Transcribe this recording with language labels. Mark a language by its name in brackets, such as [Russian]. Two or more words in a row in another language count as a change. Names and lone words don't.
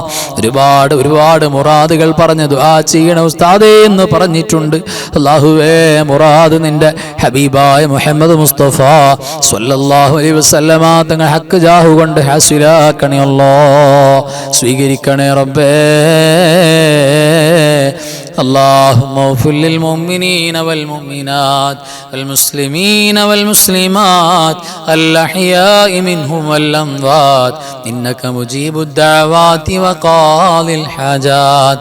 [Malayalam] ഒരുപാട് മുറാദുകൾ പറഞ്ഞ് ദുആ ചെയ്യണ ഉസ്താദേ എന്ന് പറഞ്ഞിട്ടുണ്ട്. അല്ലാഹുവേ, മുറാദ് നിന്റെ ഹബീബായ മുഹമ്മദ് മുസ്തഫ [Arabic] صلى الله عليه وسلم [Malayalam] തങ്ങൾ [Arabic] حق جاه [Malayalam] കൊണ്ട് ഹാസിലാക്കണേ അല്ലാഹ്. സ്വീകരിക്കണേ റബ്ബേ. [Arabic] اللهم اغفر للمؤمنين والمؤمنات والمسلمين والمسلمات الأحياء منهم والأموات إنك مجيب الدعوات وقاضي الحاجات.